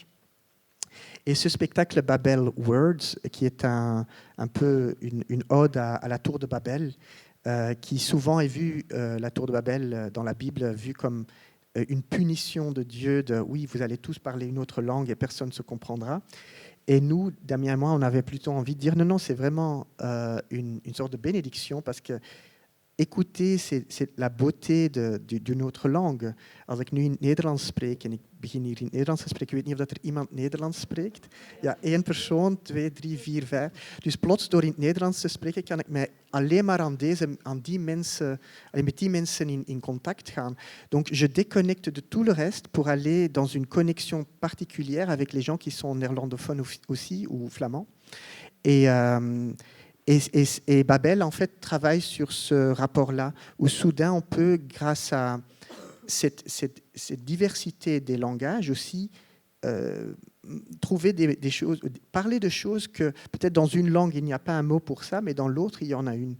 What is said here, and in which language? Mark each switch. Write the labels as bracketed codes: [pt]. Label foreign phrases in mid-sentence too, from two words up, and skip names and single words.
[fr] Et ce spectacle Babel Words, qui est un peu une ode à la tour de Babel, qui souvent est vue, la tour de Babel dans la Bible, vue comme une punition de Dieu, oui, vous allez tous parler une autre langue et personne ne se comprendra. Et nous, Damien et moi, on avait plutôt envie de dire non, c'est vraiment une sorte de bénédiction, parce que écouter, c'est la beauté d'une autre langue. [nl] Als ik nu in het Nederlands spreek en ik begin hier in het Nederlands te spreken, ik weet niet of dat er iemand Nederlands spreekt. Ja, 1 persoon, 2, 3, 4, 5. Dus plots door in het Nederlands te spreken, kan ik mij alleen maar met die mensen in contact gaan. [fr] Donc je déconnecte de tout le reste pour aller dans une connexion particulière avec les gens qui sont néerlandophones aussi, ou flamands. Et Babel, en fait, travaille sur ce rapport-là, où soudain, on peut, grâce à cette diversité des langages aussi, trouver des choses, parler de choses que peut-être dans une langue, il n'y a pas un mot pour ça, mais dans l'autre, il y en a une.